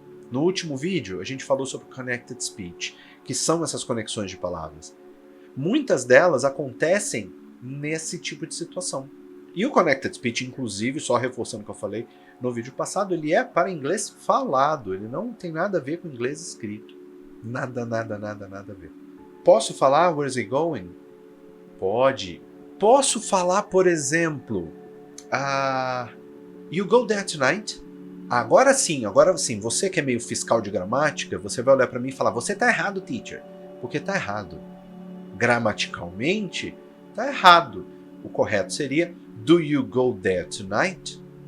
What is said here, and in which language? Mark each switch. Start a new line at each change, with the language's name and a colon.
Portuguese: No último vídeo, a gente falou sobre Connected Speech, que são essas conexões de palavras. Muitas delas acontecem nesse tipo de situação. E o Connected Speech, inclusive, só reforçando o que eu falei no vídeo passado, ele é para inglês falado, ele não tem nada a ver com inglês escrito. Nada a ver. Posso falar
English: where's he going?
Portuguese: Pode. Posso falar, por exemplo,
English: you go there tonight?
Portuguese: Agora sim, você que é meio fiscal de gramática, você vai olhar para mim e falar, você tá errado, teacher. Porque tá errado. Gramaticalmente, tá errado. O correto seria,
English: do you go there tonight?